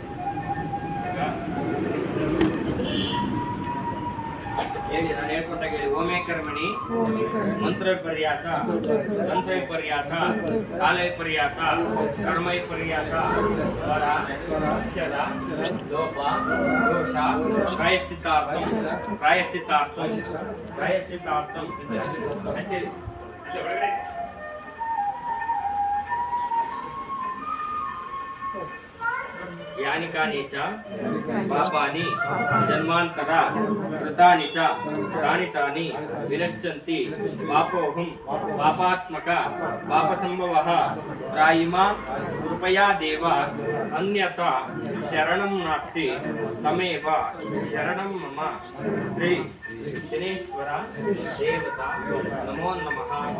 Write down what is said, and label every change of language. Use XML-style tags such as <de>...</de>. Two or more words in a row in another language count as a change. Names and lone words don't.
<kn>ನಾನು ಹೇಳ್ಕೊಟ್ಟಾಗ ಹೇಳಿ</kn> <sa>ಓಮೇಕರ್ಮಣಿ ಮಂತ್ರವಿಪರ್ಯಾಸ ತಂತ್ರವಿಪರ್ಯಾಸ ಕಾಲವಿಪರ್ಯಾಸ ಕರ್ಮವಿಪರ್ಯಾಸ ಸ್ವರ ಅಕ್ಷರ ಲೋಪ ದೋಷ ಪ್ರಾಯಶ್ಚಿತ್ತಾರ್ಥಂ ಪ್ರಾಯಶ್ಚಿತ್ತಾರ್ಥಂ ಪ್ರಾಯಶ್ಚಿತ್ತಾರ್ಥಂ यानि कानि च पापानि जन्मांतर कृतानि च तानि तानि विनश्यन्ति पापोऽहं पापात्मक पापसंभवः त्रायिमा कृपया देव अन्यथा शरणं नास्ति तमेव शरणं मम श्री शनेश्वर देवता नमो नमः</sa>